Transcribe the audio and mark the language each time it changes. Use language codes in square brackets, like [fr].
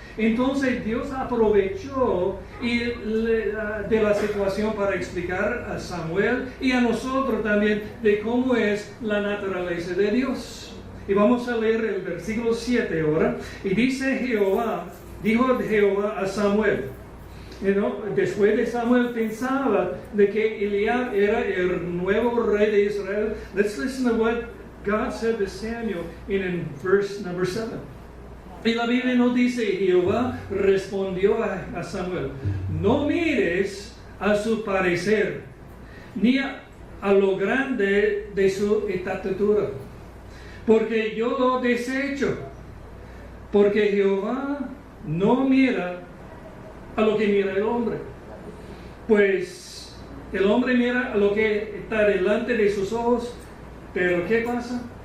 [es] Entonces Dios aprovechó de la situación para explicar a Samuel y a nosotros también de cómo es la naturaleza de Dios. Y vamos a leer el versículo 7 ahora. Y dijo Jehová a Samuel. Después de Samuel pensaba de que Eliab era el nuevo rey de Israel. [en] Let's listen to what God said to Samuel in verse number 7. [es] Y la Biblia nos dice, Jehová respondió a Samuel, no mires a su parecer, ni a lo grande de su estatura, porque yo lo desecho, porque Jehová no mira a lo que mira el hombre, pues el hombre mira a lo que está delante de sus ojos, pero ¿qué pasa?